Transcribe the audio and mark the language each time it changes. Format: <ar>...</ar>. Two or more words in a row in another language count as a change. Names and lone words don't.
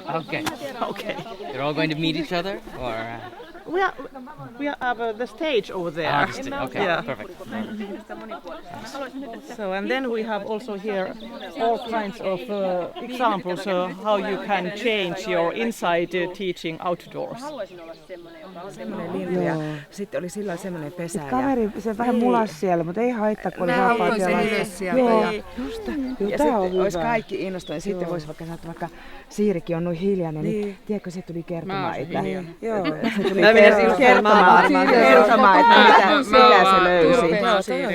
<en>You're all going to meet each other, or? we have the stage over there. Okay, Yeah. perfect. So and then we have also here all kinds of examples how you can change your inside teaching outdoors.</en> <fi>Semmoinen lintu ja sitten oli silloin semmoinen pesä. Kaveri se vähän mulasi siellä, mutta ei haittaa, kun oli vapaat jalat. Joo, just. Ja sitten olisi kaikki innostuneet. Sitten voisi vaikka sanoa, että vaikka Siirikin on noin hiljainen, niin tiedätkö, se tuli kertomaan, että se tuli kertomaan, että mitä se löysi.</fi>